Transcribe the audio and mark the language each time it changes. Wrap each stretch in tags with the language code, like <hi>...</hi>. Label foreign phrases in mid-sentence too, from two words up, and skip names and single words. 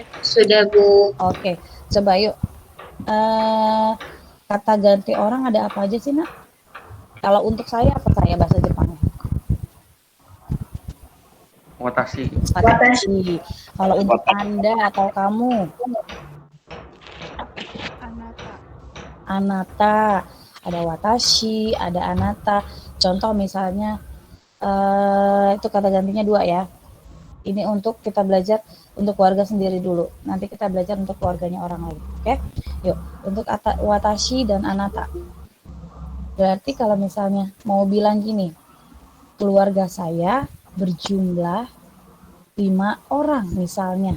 <id>Sudah, Bu. Oke, coba yuk. Kata ganti orang ada apa aja sih, Nak? Kalau untuk saya, apa saya bahasa Jepangnya? Watashi. Watashi. Kalau untuk Anda atau kamu? Anata. Anata. Ada watashi, ada anata. Contoh misalnya, itu kata gantinya 2 ya. Ini untuk kita belajar untuk keluarga sendiri dulu. Nanti kita belajar untuk keluarganya orang lain. Oke? Yuk, untuk watashi dan anata. Berarti kalau misalnya mau bilang gini, keluarga saya berjumlah 5 orang misalnya.</id>